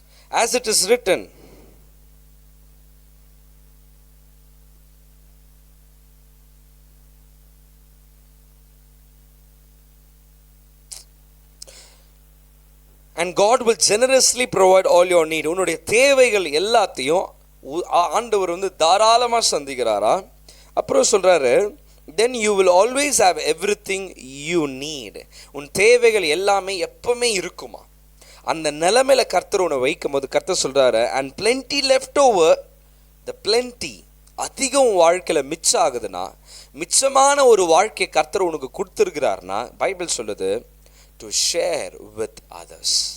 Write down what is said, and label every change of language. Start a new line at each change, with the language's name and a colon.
English: As it is written, and God will generously provide all your need.
Tamil: உன்னுடைய தேவைகள் எல்லாத்தையும் ஆண்டவர் தாராளமா சந்திக்கிறாரா? அப்புறம் சொல்றாரு,
English: then you will always have everything you need.
Tamil: உன் தேவைகள் எல்லாமே எப்பவுமே இருக்குமா? அந்த நிலைமையில கர்த்தர் உன்னை வைக்கும் போது கர்த்தர் சொல்றாரு,
English: and plenty left over.
Tamil: the plenty அதிகம் வாழ்க்கையில மிச்சம் ஆகுதுன்னா, மிச்சமான ஒரு வாழ்க்கை கர்த்தர் உனக்கு கொடுத்துருக்கிறார்னா, பைபிள் சொல்லுது
English: to share with others.